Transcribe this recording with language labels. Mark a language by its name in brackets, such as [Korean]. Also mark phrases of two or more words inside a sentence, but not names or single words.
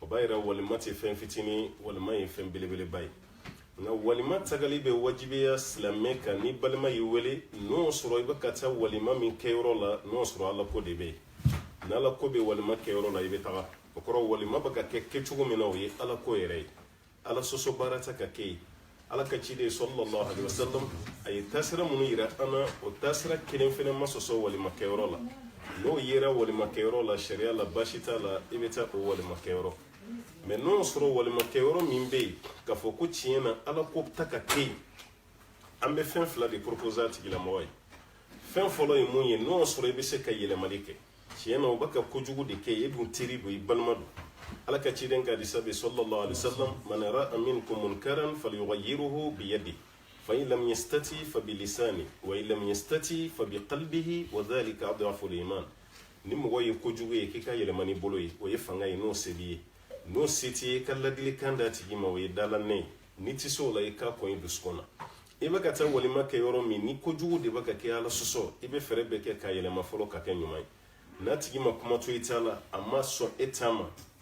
[Bambara] b'a yira walima tɛ fɛn fitinin walima ye fɛn belebeleba ye nka walima tagali bɛ wajibiya silamɛ kan ni balima y'i wele n'o sɔrɔ i bɛ ka taa walima min kɛyɔrɔ la n'o sɔrɔ ala ko de bɛ yen n'ala ko bɛ walima kɛyɔrɔ la i bɛ taga o kɔrɔ walima bɛ ka kɛ kɛcogo min na o ye ala ko yɛrɛ ye ala sɔsɔ baara tɛ ka kɛ yen ala ka ciden [Arabic] صلى الله عليه وسلم [Bambara] a ye taasira minnu yira an na o taasira kelen fana ma sɔsɔ walima kɛyɔrɔ la n'o yera walima kɛyɔrɔ la sariya la baasi t'a la i bɛ taa o walima kɛyɔrɔ mɛ n'o sɔrɔ walima kɛyɔrɔ min bɛ yen k'a fɔ ko tiɲɛ na ala ko ta ka kɛ yen an bɛ fɛn fila de proposer a tigilamɔgɔ ye fɛn fɔlɔ ye mun ye n'o sɔrɔ i bɛ se ka yɛlɛmali kɛ tiɲɛ na o bɛ ka kojugu de kɛ e dun teri don i balima don ala ka ciden ka hadisa bɛ [Arabic] صلى الله عليه وسلم من رأى منكم منكرا فليغيره بيده فإن لم يستطع فبلسانه فإن لم يستطع فبقلبه و ذلك أضعف الإيمان [Bambara] ni mɔgɔ ye kojugu ye k'i ka yɛlɛma n'i bolo ye o ye fanga ye n'o se b'i ye n'o se t'i ye ka ladilikan d'a tigi ma o ye dalanɛ ye n'i tɛ se o la i k'a kɔn i dusukun na i bɛ ka taa walima kɛ yɔrɔ min ni kojugu de bɛ ka kɛ ala sɔsɔ i bɛ fɛɛrɛ bɛɛ kɛ k'a yɛlɛma fɔlɔ ka kɛ ɲuman ye n'a tigi ma kuma to i t'a la a ma sɔn e t'a ma e